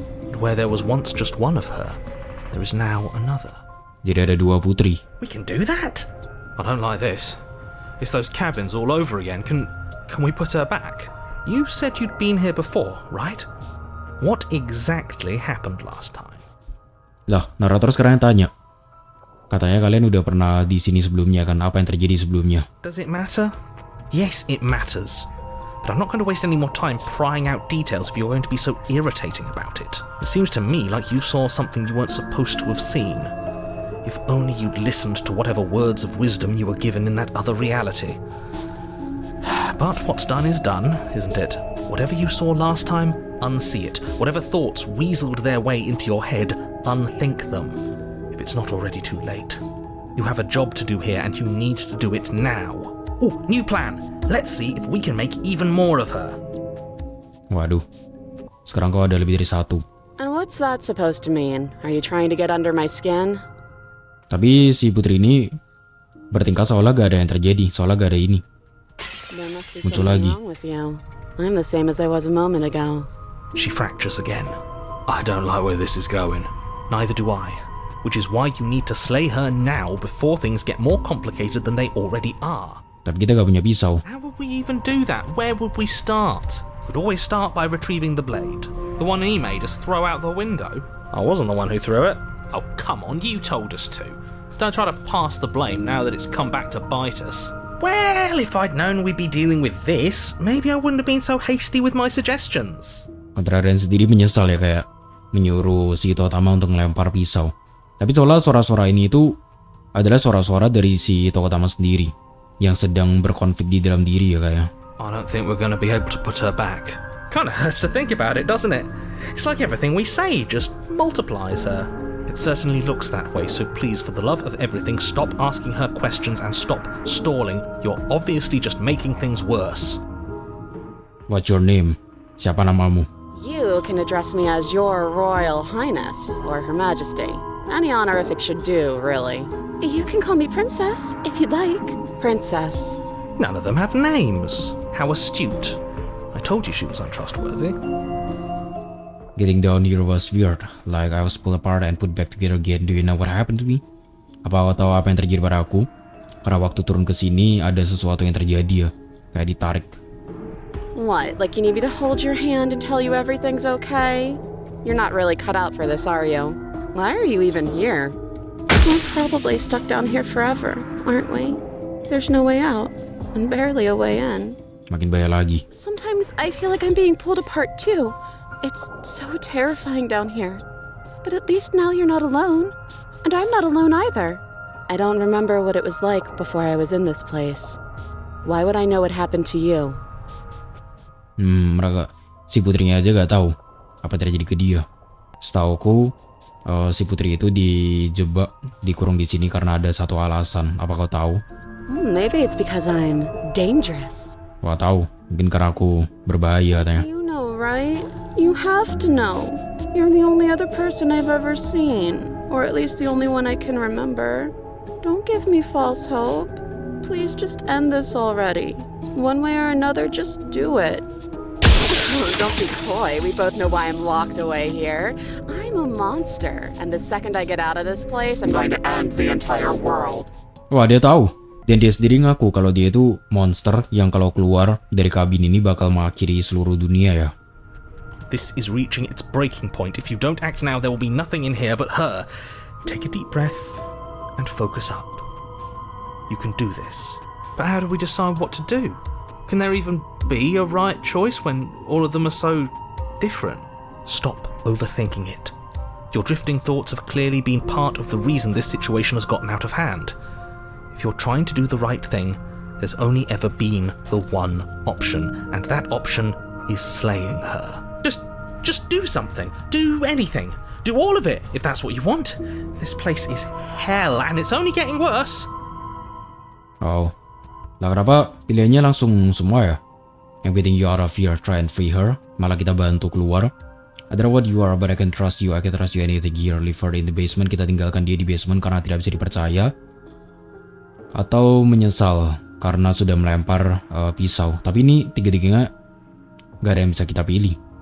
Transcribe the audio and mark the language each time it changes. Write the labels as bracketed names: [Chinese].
[English] And where there was once just one of her, there is now another. [Indonesian] Jadi ada dua putri. [English] We can do that? I don't like this. It's those cabins all over again. Can we put her back? You said you'd been here before, right? What exactly happened last time? [Indonesian] Lah, narator sekarang yang tanya. Katanya kalian udah pernah di sini sebelumnya kan? Apa yang terjadi sebelumnya? [English] Does it matter? Yes, it matters. But I'm not going to waste any more time prying out details if you're going to be so irritating about it. It seems to me like you saw something you weren't supposed to have seen. If only you'd listened to whatever words of wisdom you were given in that other reality. But what's done is done, isn't it? Whatever you saw last time, unsee it. Whatever thoughts weaseled their way into your head, unthink them. If it's not already too late. You have a job to do here and you need to do it now. Oh, new plan. Let's see if we can make even more of her. [Indonesian] Waduh, sekarang kau ada lebih dari satu. [English] And what's that supposed to mean? Are you trying to get under my skin? [Indonesian] Tapi si putri ini bertingkah seolah gak ada yang terjadi, seolah gak ada ini. [English] There must be [Indonesian] Muncul [English] something [Indonesian] lagi. [English] wrong with you. I'm the same as I was a moment ago. She fractures again. I don't like where this is going. Neither do I. Which is why you need to slay her now before things get more complicated than they already are. [Indonesian] Tapi kita gak punya pisau. [English] How would we even do that? Where would we start? We'd always start by retrieving the blade. The one he made us throw out the window. I wasn't the one who threw it. Oh, come on, you told us to. Don't try to pass the blame now that it's come back to bite us. Well, if I'd known we'd be dealing with this, maybe I wouldn't have been so hasty with my suggestions. [Indonesian] Kontrarian sendiri menyesal ya, kayak menyuruh si tokoh utama untuk ngelempar pisau. Tapi seolah suara-suara ini itu adalah suara-suara dari si tokoh utama sendiri yang sedang berkonflik di dalam diri ya kayak. [English] I don't think we're going to be able to put her back. Kinda hurts to think about it, doesn't it? It's like everything we say just multiplies her. It certainly looks that way, so please, for the love of everything, stop asking her questions and stop stalling. You're obviously just making things worse. What's your name? [Indonesian] Siapa namamu? [English] You can address me as Your Royal Highness, or Her Majesty. Any honorific should do, really. You can call me Princess, if you'd like. Princess. None of them have names. How astute. I told you she was untrustworthy. Getting down here was weird, like I was pulled apart and put back together again. Do you know what happened to me? [Indonesian] Apa kau tahu apa yang terjadi pada aku? Karena waktu turun ke sini ada sesuatu yang terjadi ya, kayak ditarik. [English] What, like you need me to hold your hand and tell you everything's okay? You're not really cut out for this, are you? Why are you even here? We're probably stuck down here forever, aren't we? There's no way out, and barely a way in. [Indonesian] Makin bahaya lagi. [English] Sometimes I feel like I'm being pulled apart too. It's so terrifying down here. But at least now you're not alone. And I'm not alone either. I don't remember what it was like before I was in this place. Why would I know what happened to you? [Indonesian] Mereka si putrinya aja gak tahu apa terjadi ke dia. Setauku si putri itu dijebak, dikurung di sini karena ada satu alasan. Apa kau tahu? [English] Maybe it's because I'm dangerous. [Indonesian] Wah tahu, mungkin karena aku berbahaya katanya. [English] You know, right? You have to know. You're the only other person I've ever seen. Or at least the only one I can remember. Don't give me false hope. Please just end this already. One way or another, just do it. Oh, don't be coy. We both know why I'm locked away here. I'm a monster. And the second I get out of this place, I'm going to end the entire world. [Indonesian] Wah dia tahu. Dan dia sendiri ngaku kalau dia itu monster yang kalau keluar dari kabin ini bakal mengakhiri seluruh dunia ya. [English] This is reaching its breaking point. If you don't act now, there will be nothing in here but her. Take a deep breath and focus up. You can do this. But how do we decide what to do? Can there even be a right choice when all of them are so different? Stop overthinking it. Your drifting thoughts have clearly been part of the reason this situation has gotten out of hand. If you're trying to do the right thing, there's only ever been the one option, and that option is slaying her. Just do something. Do anything. Do all of it, if that's what you want. This place is hell, and it's only getting worse. [Indonesian] Oh, lah kenapa pilihannya langsung semua ya? [English] Yang getting you out of here, try and free her. [Indonesian] Malah kita bantu keluar. [English] I don't know what you are, but I can trust you. I can trust you anything here. Leave her in the basement. [Indonesian] Kita tinggalkan dia di basement karena tidak bisa dipercaya. Atau menyesal karena sudah melempar pisau. Tapi ini tiga-tiganya gak ada yang bisa kita pilih.